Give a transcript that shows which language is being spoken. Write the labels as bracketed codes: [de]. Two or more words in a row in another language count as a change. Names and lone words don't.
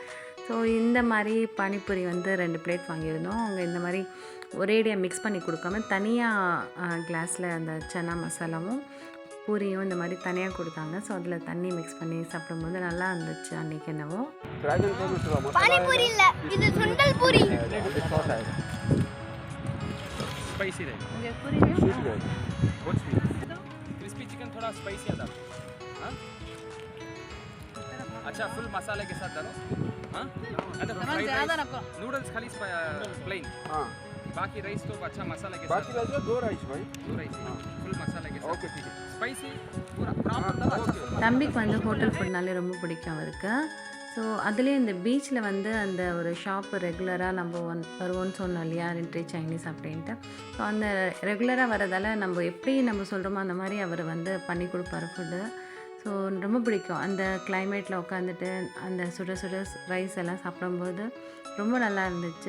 [ta] ஸோ இந்த மாதிரி பானிபூரி வந்து 2 பிளேட் வாங்கியிருந்தோம். அவங்க இந்த மாதிரி ஒரேடியாக மிக்ஸ் பண்ணி கொடுக்காம தனியாக கிளாஸில் அந்த சன்னா மசாலாவும் பூரியும் இந்த மாதிரி தனியாக கொடுத்தாங்க. ஸோ அதில் தண்ணி மிக்ஸ் பண்ணி சாப்பிடும்போது நல்லா இருந்துச்சு அன்றைக்கி என்னவோ. பானிபூரி இல்ல, இது சுண்டல் பூரி. [hi] स्पाइसी रहे [ta] இங்கே பூரி [hi] बहुत [en] sweet crispy chicken [hi] थोड़ा स्पाइसी आता हाँ अच्छा फुल मसाले के साथ डालो हाँ ज़्यादा रखो। नूडल्स खाली प्लेन हाँ बाकी राइस तो अच्छा मसाले के बाकी साथ राइस 2 राइस भाई दो राइस फुल मसाले के साथ ओके ठीक है स्पाइसी पूरा प्रॉपर डालो अच्छा full [ta] தம்பிக்கு வந்து [en] hotel foodனாலே [ta] ரொம்ப பிடிக்கும் அவருக்கு. ஸோ அதுலேயே இந்த பீச்சில் வந்து அந்த ஒரு ஷாப்பு ரெகுலராக நம்ம வருவோம்னு சொன்னோம் இல்லையா, என்ட்ரி சைனீஸ் அப்படின்ட்டு. ஸோ அந்த ரெகுலராக வரதால் நம்ம எப்படி நம்ம சொல்கிறோமோ அந்த மாதிரி அவர் வந்து பண்ணி கொடுப்பாரு ஃபுட்டு. ஸோ ரொம்ப பிடிக்கும் அந்த கிளைமேட்டில் உட்காந்துட்டு அந்த சுட சுட ரைஸ் எல்லாம் சாப்பிடும்போது ரொம்ப நல்லா இருந்துச்சு.